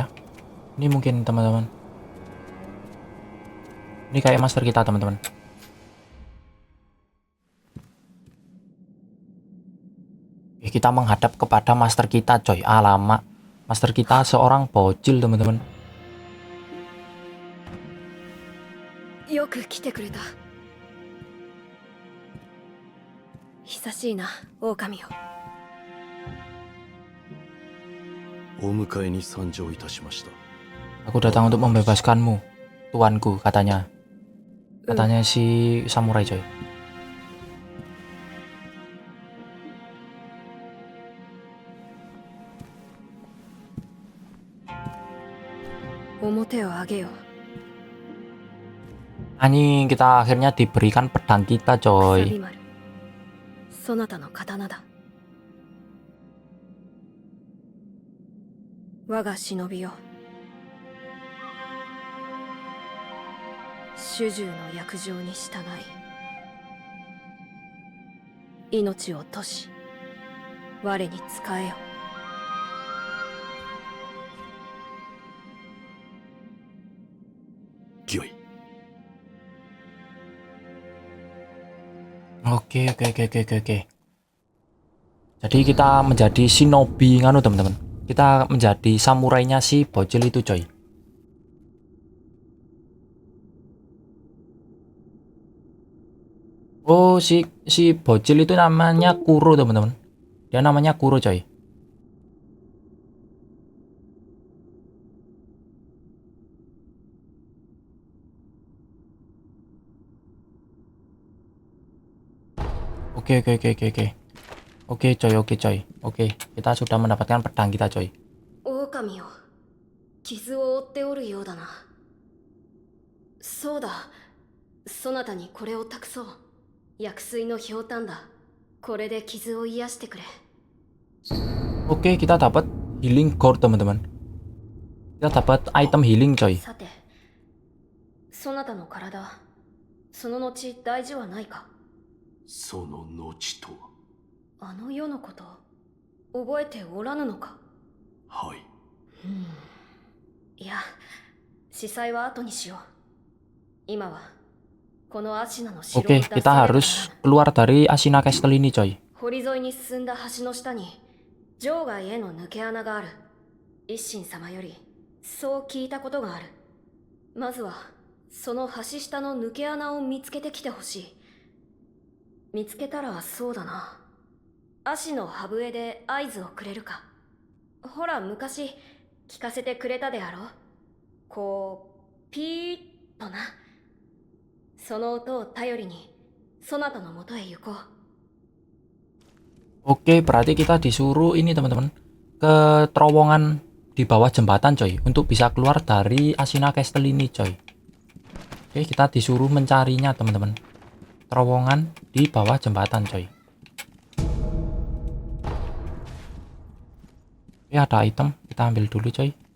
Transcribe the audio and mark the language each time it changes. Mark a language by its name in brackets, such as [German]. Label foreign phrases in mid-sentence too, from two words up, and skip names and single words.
[Indonesian] Ini mungkin teman-teman. Ini kayak master kita teman-teman. Kita menghadap kepada master kita coy. Alamak, master kita seorang bocil teman-teman. [Japanese] よく来てくれた。久しいな、狼よ。お迎えに参上いたしました。 [Indonesian] Aku datang untuk membebaskanmu, tuanku, katanya. Katanya si samurai coy. [Japanese] 表を上げよ。 [Indonesian] Anjing, kita akhirnya diberikan pedang kita [Japanese] くさ [Indonesian] coy. [Japanese] び丸。そなたの刀だ。我が忍びよ。主従の約定に従い、命を賭し、我に仕えよ。御意。 [Indonesian] Oke. Jadi kita menjadi shinobi nganu teman-teman. Kita menjadi samurainya si bocil itu coy. Oh, si bocil itu namanya Kuro teman-teman. Dia namanya Kuro coy. Oke coy. Oke, kita sudah mendapatkan pedang kita coy. [Japanese] 狼よ、傷を負っておるようだな。そうだ、そなたにこれを託そう。薬水のひょうたんだ。これで傷を癒してくれ。 [Indonesian] Oke, kita dapat [English] healing gourd [Indonesian] teman-teman. Kita dapat item healing coy. [Japanese] さて、そなたの体、その後大事はないか。その後とは。あの世のこと、覚えておらぬのか。はい。いや、司祭は後にしよう。今はこのアシナの城を [Indonesian] Oke, [Japanese] 脱 [Indonesian] kita [Japanese] される [Indonesian] harus keluar dari Ashina Castle ini coy. [Japanese] 堀沿いに進んだ橋の下に場外への抜け穴がある。一心様よりそう聞いたことがある。まずはその橋下の抜け穴を見つけてきてほしい。見つけたらそうだな、足の歯笛で合図をくれるか。ほら昔聞かせてくれたであろう。こうピーッとな。その音を頼りにそなたのもとへ行こう。 [Indonesian] Oke, berarti kita disuruh ini teman-teman, ke terowongan di bawah jembatan coy, untuk bisa keluar dari Ashina Castle ini coy. Oke, kita disuruh mencarinya teman-teman. Terowongan di bawah jembatan coy. Oke, ada item, kita ambil dulu coy.